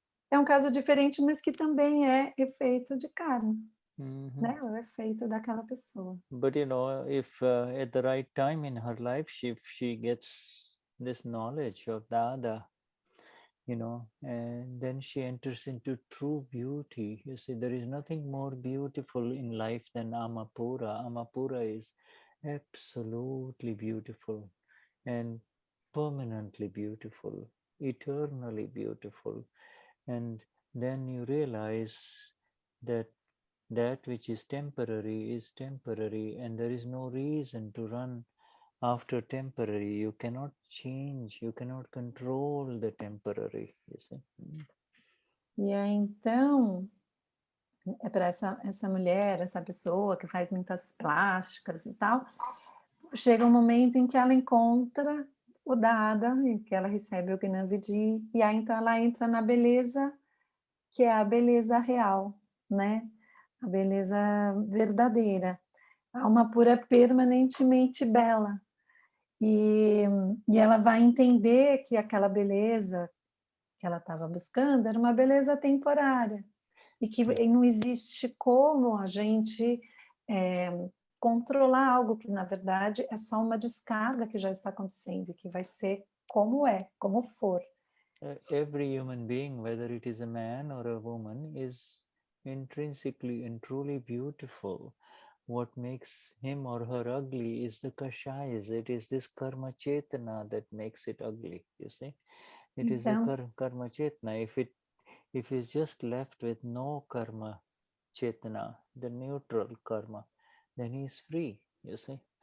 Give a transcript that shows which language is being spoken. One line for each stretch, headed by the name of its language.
Portuguese: É um caso diferente, mas que também é efeito de karma, né? É o efeito daquela pessoa.
English: But if at the right time in her life, if she gets this knowledge of Dada, and then she enters into true beauty. You see, there is nothing more beautiful in life than Amapura. Amapura is absolutely beautiful and permanently beautiful, eternally beautiful. And then you realize that which is temporary, and there is no reason to run after temporary. You cannot change, you cannot control the temporary, you see.
Portuguese: E aí, então, é para essa mulher, essa pessoa que faz muitas plásticas e tal, chega um momento em que ela encontra o Dada, em que ela recebe o Gnani, e aí então ela entra na beleza, que é a beleza real, né? A beleza verdadeira. A alma pura é permanentemente bela. E ela vai entender que aquela beleza que ela estava buscando era uma beleza temporária. E que não existe como a gente controlar algo que, na verdade, é só uma descarga que já está acontecendo, que vai ser como for.
English: Every human being, whether it is a man or a woman, is intrinsically and truly beautiful. What makes him or her ugly is the kashayas. It is this karma chetana that makes it ugly, you see. It is a karma chetana. If it's just left with no karma chetana, the neutral karma, then he's free, you see.